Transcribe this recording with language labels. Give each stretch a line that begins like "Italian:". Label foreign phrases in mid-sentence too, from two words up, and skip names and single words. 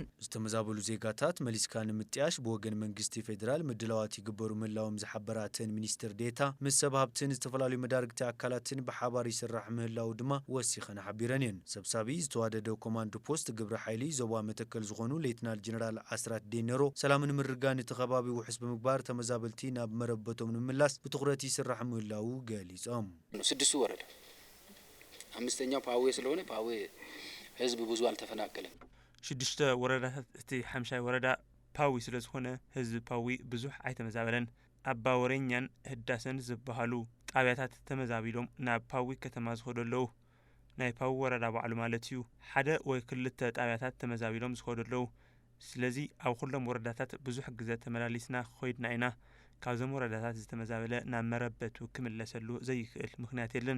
Tigrinya: ዝተመዛበሉ ዜጋታት መሊስካ ንምጥያሽ ብወገን መንግስቲ ፌደራል ምድላዋት ይግበሩ ምህላዎም ዝሓበራትን ሚኒስትር ዴታ ምስ ሰብ ሃብትን ዝተፈላለዩ መዳርግቲ ኣካላትን ብሓባር ይስራሕ ምህላው ድማ ወሲኸን ሓቢረን እየን ሰብሳቢ ዝተዋደደ ኮማንድ ፖስት ግብረ ሓይሊ ዞባ መተከል ዝኾኑ ሌትናል ጀነራል ኣስራት ዴነሮ ሰላምን ምርጋን እቲ ከባቢ ውሕስ ብምግባር ተመዛበልቲ ናብ መረበቶም ንምምላስ ብትኹረት ይስራሕ ምህላው ገሊጾም
Amharic: ስድስቱ ወረዳ አምስተኛው ፓዌ ስለሆነ ፓዌ ህዝብ ብዙ አልተፈናቀለም
Tigrinya: ሽድሽተ ወረዳታት እቲ ሓምሻይ ወረዳ ፓዊ ስለዝኾነ ህዝብ ፓዊ ብዙሕ ኣይተመዛበለን ኣባ ወሬኛን ህዳሰን ዝበሃሉ ጣብያታት ተመዛቢሎም ናብ ፓዊ ከተማ ዝኸደለው ናይ ፓዊ ወረዳ ባዕሉ ማለት እዩ ሓደ ወይ ክልተ ጣብያታት ተመዛቢሎም ዝኸደለው ስለዚ ኣብ ኩሎም ወረዳታት ብዙሕ ግዜ ተመላሊስና ኮይድና ኢና ካብዞም ወረዳታት ዝተመዛበለ ናብ መረበቱ ክምለሰሉ ዘይክእል ምክንያት የለን